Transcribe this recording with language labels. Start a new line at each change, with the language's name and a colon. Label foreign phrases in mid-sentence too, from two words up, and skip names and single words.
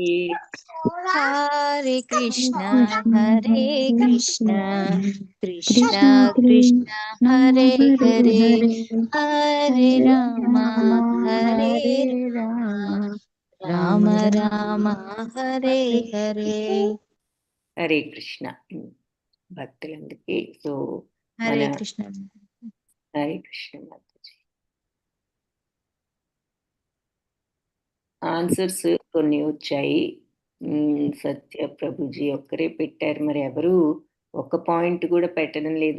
Sanskrit: हरे कृष्ण कृष्ण कृष्ण हरे हरे, हरे राम राम राम हरे हरे.
Telugu: హరే కృష్ణ భక్తులందరికీ. సో హరే కృష్ణ. హరే కృష్ణ మాతాజీ. ఆన్సర్స్ కొన్ని వచ్చాయి. సత్య ప్రభుజీ ఒక్కరే పెట్టారు, మరి ఎవరు ఒక్క పాయింట్ కూడా పెట్టడం లేదు.